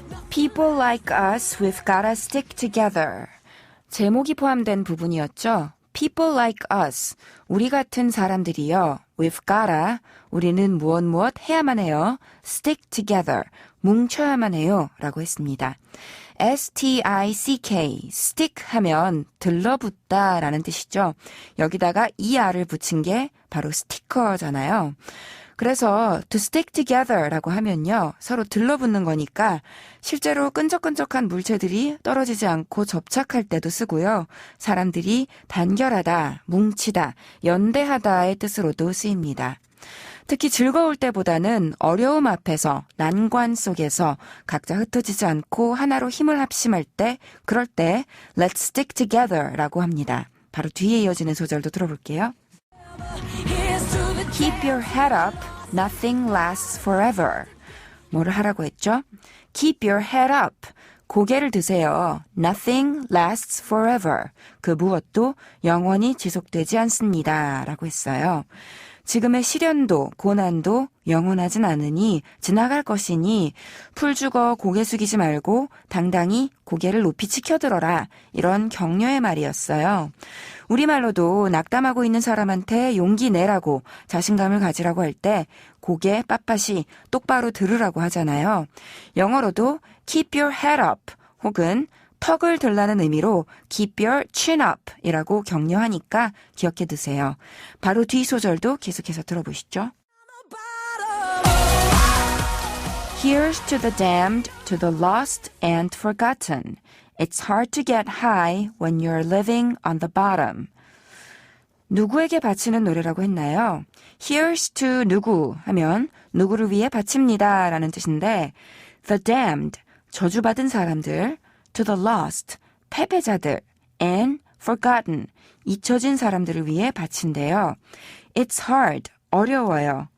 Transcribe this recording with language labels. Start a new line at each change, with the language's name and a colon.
English: People like us, we've gotta stick together.
Korean: 제목이 포함된 부분이었죠.
English: People like us,
Korean: 우리 같은 사람들이요.
English: We've gotta,
Korean: 우리는 무엇 해야만 해요.
English: Stick together,
Korean: 뭉쳐야만 해요. 라고 했습니다. S-T-I-C-K, stick 하면 들러붙다 라는 뜻이죠. 여기다가 ER을 붙인 게 바로 스티커잖아요. 그래서
English: to stick together
Korean: 라고 하면요. 서로 들러붙는 거니까 실제로 끈적끈적한 물체들이 떨어지지 않고 접착할 때도 쓰고요. 사람들이 단결하다, 뭉치다, 연대하다의 뜻으로도 쓰입니다. 특히 즐거울 때보다는 어려움 앞에서, 난관 속에서 각자 흩어지지 않고 하나로 힘을 합심할 때, 그럴 때
English: let's stick together
Korean: 라고 합니다. 바로 뒤에 이어지는 소절도 들어볼게요.
English: Keep your head up, nothing lasts forever.
Korean: 뭐를 하라고 했죠?
English: Keep your head up.
Korean: 고개를 드세요.
English: Nothing lasts forever.
Korean: 그 무엇도 영원히 지속되지 않습니다. 라고 했어요. 지금의 시련도 고난도 영원하진 않으니 지나갈 것이니 풀 죽어 고개 숙이지 말고 당당히 고개를 높이 치켜들어라. 이런 격려의 말이었어요. 우리말로도 낙담하고 있는 사람한테 용기 내라고 자신감을 가지라고 할 때 고개 빳빳이 똑바로 들으라고 하잖아요. 영어로도
English: keep your head up
Korean: 혹은 턱을 들라는 의미로
English: keep your chin up
Korean: 이라고 격려하니까 기억해 두세요. 바로 뒤 소절도 계속해서 들어보시죠.
English: Here's to the damned, to the lost and forgotten. It's hard to get high when you're living on the bottom.
Korean: 누구에게 바치는 노래라고 했나요?
English: Here's to
Korean: 누구 하면 누구를 위해 바칩니다 라는 뜻인데
English: the damned,
Korean: 저주받은 사람들,
English: to the lost,
Korean: 패배자들,
English: and forgotten,
Korean: 잊혀진 사람들을 위해 바친대요. It's hard, 어려워요.